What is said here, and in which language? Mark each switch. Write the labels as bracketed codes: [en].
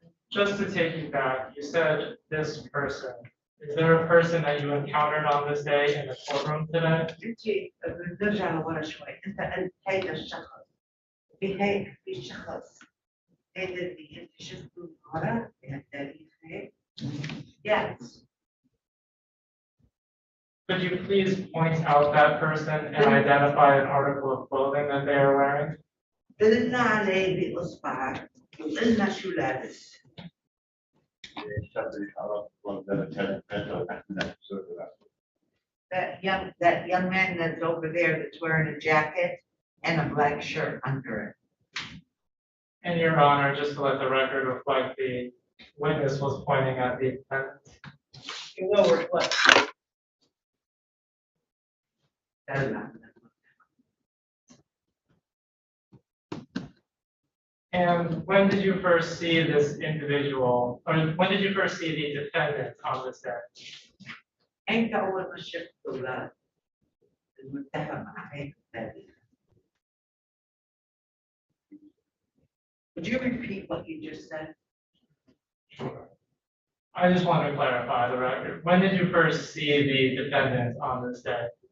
[en] Just to take you back, you said this person. Is there a person that you encountered on this day in the courtroom today? [ar] انت بنرجع لورا شوي، انت قلت هيدا الشخص، في شخص هيدا اللي انت شفته ورا بهالتاريخ هيك؟ Yes. [en] Could you please point out that person and identify an article of clothing that they are wearing? [ar] دلنا عليه بإصبعك وقلنا شو لابس. الشاب اللي عرف وقدر كذا وتحمل سورة. [en] That young man that's over there that's wearing a jacket and a black shirt under it. And Your Honor, just to let the record reflect, the witness was pointing at the defendant. It will reflect. And when did you first see this individual, or when did you first see the defendant on this day? [ar] أنت أول ما شفته المتهم عليه التاريخ. [en] Would you repeat what you just said? Sure. I just want to clarify the record. When did you first see the defendant on this day?